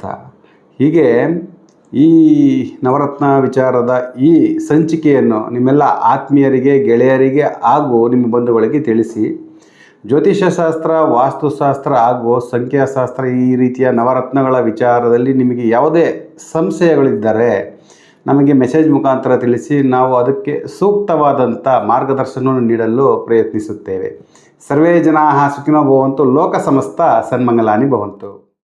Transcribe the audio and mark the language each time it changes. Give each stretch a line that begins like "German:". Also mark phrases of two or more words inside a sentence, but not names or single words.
Kannada: ಹೀಗೆ ಈ ನವರತ್ನ ವಿಚಾರದ ಈ ಸಂಚಿಕೆಯನ್ನು ನಿಮ್ಮೆಲ್ಲ ಆತ್ಮೀಯರಿಗೆ, ಗೆಳೆಯರಿಗೆ ಹಾಗೂ ನಿಮ್ಮ ಬಂಧುಗಳಿಗೆ ತಿಳಿಸಿ. ಜ್ಯೋತಿಷ್ಯಶಾಸ್ತ್ರ, ವಾಸ್ತುಶಾಸ್ತ್ರ ಹಾಗೂ ಸಂಖ್ಯಾಶಾಸ್ತ್ರ ಈ ರೀತಿಯ ನವರತ್ನಗಳ ವಿಚಾರದಲ್ಲಿ ನಿಮಗೆ ಯಾವುದೇ ಸಂಶಯಗಳಿದ್ದರೆ ನಮಗೆ ಮೆಸೇಜ್ ಮುಖಾಂತರ ತಿಳಿಸಿ. ನಾವು ಅದಕ್ಕೆ ಸೂಕ್ತವಾದಂಥ ಮಾರ್ಗದರ್ಶನವನ್ನು ನೀಡಲು ಪ್ರಯತ್ನಿಸುತ್ತೇವೆ.
Sanskrit: ಸರ್ವೇ ಜನಾಃ ಸುಖಿನೋ ಭವಂತು. ಲೋಕ ಸಮಸ್ತ ಸನ್ಮಂಗಲಾನಿ ಭವಂತು.